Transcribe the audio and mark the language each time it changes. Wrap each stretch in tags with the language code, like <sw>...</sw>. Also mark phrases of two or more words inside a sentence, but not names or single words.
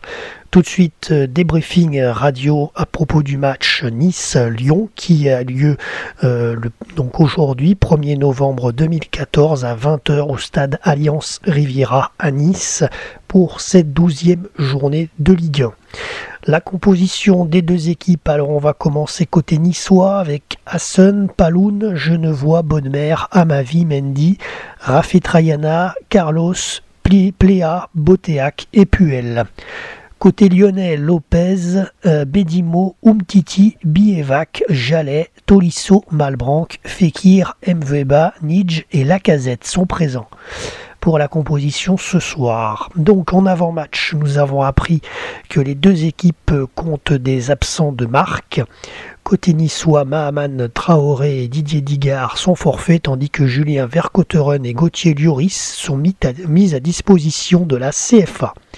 <fr>Tout de suite, débriefing radio à propos du match Nice-Lyon qui a lieu donc aujourd'hui, 1er novembre 2014 à 20h au stade Alliance Riviera à Nice pour cette 12e journée de Ligue 1. La composition des deux équipes, alors on va commencer côté niçois avec Hassan, Paloun, Genevois, Bonnemère, Amavi, Mendy, Rafetrayana, Carlos, Pléa, Boteac et Puel. Côté lyonnais, Lopez, Bedimo, Umtiti, Bievac, Jallet, Tolisso, Malbranque, Fekir, Mveba, Nidj et Lacazette sont présents pour la composition ce soir. Donc en avant-match, nous avons appris que les deux équipes comptent des absents de marque. Côté niçois, Mahaman Traoré et Didier Digard sont forfaits, tandis que Julien Vercauteren et Gauthier Lloris sont mis à disposition de la CFA.</fr>